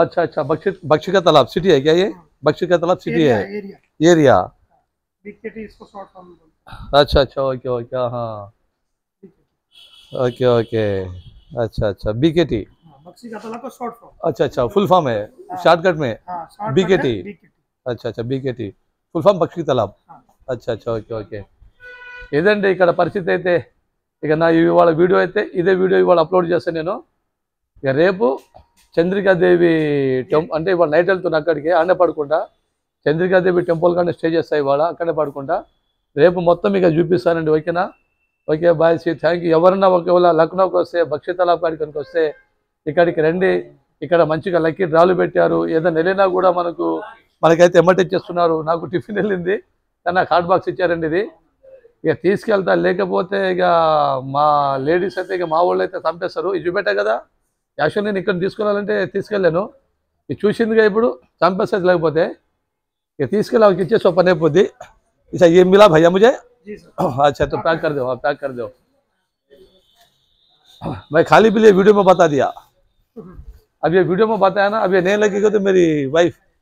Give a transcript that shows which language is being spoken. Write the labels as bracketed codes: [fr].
[hi] अच्छा अच्छा, बख्शी का तालाब सिटी है क्या ये? बख्शी का तालाब सिटी है, एरिया एरिया। बीकेटी इसको शॉर्ट फॉर्म में बोलते अच्छा अच्छा, ओके ओके, हाँ ओके ओके, अच्छा अच्छा बीकेटी। हैं। बख्शी का तालाब का शॉर्ट फॉर्म। अच्छा अच्छा, फुल फॉर्म है शॉर्टकट में? हाँ, shortcut BKT। है, BKT। [te] अच्छा अच्छा BKT full form Bakshi Talab. हाँ। అచ్చా అచ్చా, ఓకే ఓకే. ఏదండి ఇక్కడ పరిస్థితి అయితే, ఇక నా ఇవాళ వీడియో అయితే ఇదే వీడియో ఇవాళ అప్లోడ్ చేస్తాను నేను. ఇక రేపు చంద్రికాదేవి అంటే ఇవాళ నైట్ వెళ్తున్నా అక్కడికి, ఆడనే పడుకుంటా. చంద్రికాదేవి టెంపుల్ కానీ స్టే చేస్తా ఇవాళ, అక్కడే పడుకుంటా. రేపు మొత్తం ఇక చూపిస్తానండి, ఓకేనా? [en] Okay bye, see thank you. [te] ఎవరన్నా ఒకవేళ లక్నోకి వస్తే బక్షి తలాబ్ కాడికి కనుక వస్తే ఇక్కడికి రండి. ఇక్కడ మంచిగా లక్కీ డ్రాలు పెట్టారు. ఏదైనా వెళ్ళినా కూడా మనకైతే ఎమ్మటి ఇచ్చేస్తున్నారు. నాకు టిఫిన్ వెళ్ళింది కానీ నాకు హాట్ బాక్స్ ఇచ్చారండి. ఇది ఇక తీసుకెళ్తా, లేకపోతే ఇక మా లేడీస్ అయితే ఇక మా వాళ్ళు అయితే చంపేస్తారు. ఇది చూపెట్టా కదా, యాక్చువల్ నేను ఇక్కడ తీసుకెళ్ళాలంటే తీసుకెళ్ళాను. ఇది చూసిందిగా ఇప్పుడు చంపేస్తుంది, లేకపోతే ఇక తీసుకెళ్ళి వాళ్ళకి ఇచ్చేసి పని అయిపోద్ది. [hi] ఇసా ఏం మిలా భయ్యా ముझे? जी सर। अच्छा तो पैक कर दो, हाँ पैक कर दो. मैं खाली भी लिए वीडियो में बता दिया. अब ये वीडियो में बताया ना, अब ये नहीं लगेगा तो मेरी वाइफ.